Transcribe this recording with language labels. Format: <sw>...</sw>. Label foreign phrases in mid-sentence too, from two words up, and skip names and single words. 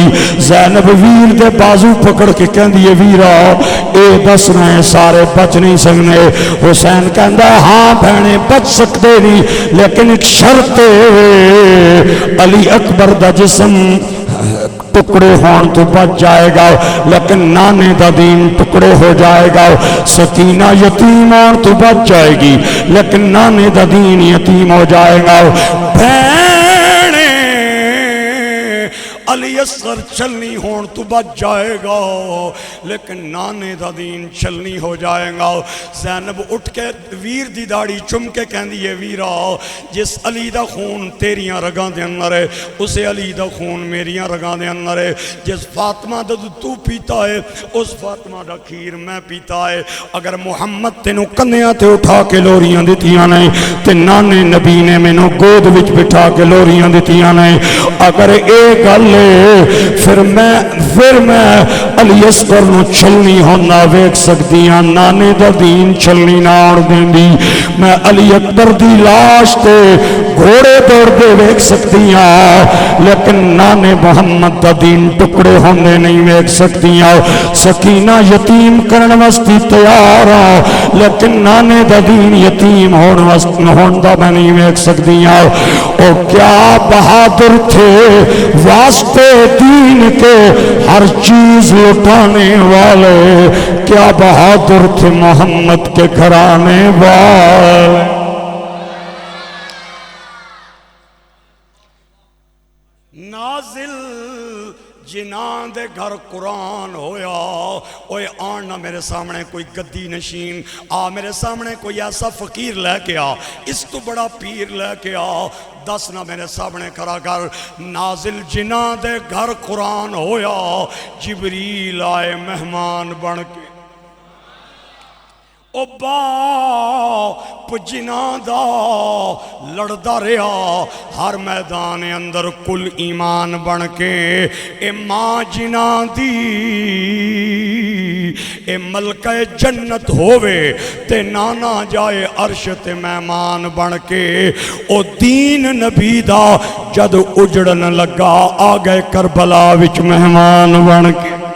<pa>زینب ویر دے بازو پکڑ کے کہندی ہے ویرا اے دس رہے سارے بچ نہیں سکنے۔ حسین کہندا ہاں بہنے بچ سکتے نہیں،</pa> <ur>لیکن ایک شرط ہے</ur> <pa>علی اکبر دا جسم ٹکڑے ہون تو بچ جائے گا، لیکن نانے دا دین ٹکڑے ہو جائے گا۔ سکینہ یتیم ہون تو بچ جائے گی، لیکن نانے دا دین یتیم ہو جائے گا۔ بہنے علی اصغر چلنی ہون تو بچ جائے گا، لیکن نانے دا دین چلنی ہو جائے گا۔ زینب اٹھ کے ویر دی داڑھی چم کے کہندی ہے ویرا جس علی دا خون تیریاں رگاں دے اندر ہے اسے علی دا خون میریاں رگاں دے اندر ہے، جس فاطمہ دا تو پیتا ہے اس فاطمہ دا کھیر میں پیتا ہے۔ اگر محمد تینوں کندیاں تے اٹھا کے لوریاں دیتیاں نے تے نانے نبی نے مینوں گود وچ بٹھا کے لوریاں دیتیاں نے، اگر اے گل پھر میں علی اصغر نو چلنی ہونا ویک سکتی ہاں، نانے دا دین چلنی نہ آن دیندی، میں علی اکبر دی لاش تے گھوڑے دوڑ دے ویک سکتی ہاں، لیکن نانے محمد دا دین ٹکڑے ہونے نہیں ویک سکتی ہاں۔ سکینہ یتیم کرن واسطے تیار ہاں، لیکن نانے دا دین یتیم ہون دا میں نہیں ویک سکتی ہاں۔</pa> <ur>او کیا بہادر تھے واسطے دین کے ہر چیز لٹانے والے، کیا بہادر تھے محمد کے گھرانے والے۔</ur> <pa>نازل جناں دے گھر قرآن ہویا، اوے آن نہ میرے سامنے کوئی گدی نشین، آ میرے سامنے کوئی ایسا فقیر لے کے آ، اس تو بڑا پیر لے کے آ، دس نہ میرے سامنے کھڑا کر۔ نازل جناں دے گھر قرآن ہویا، جبریل آئے مہمان بن کے، او باپ جناں دا لڑدا رہا ہر میدان اندر کل ایمان بن کے، اے ماں جناں دی اے ملکہ جنت ہووے تے نانا جائے عرش تے مہمان بن کے، او دین نبی دا جد اجڑن لگا آ گئے کربلا وچ مہمان بن کے۔</pa>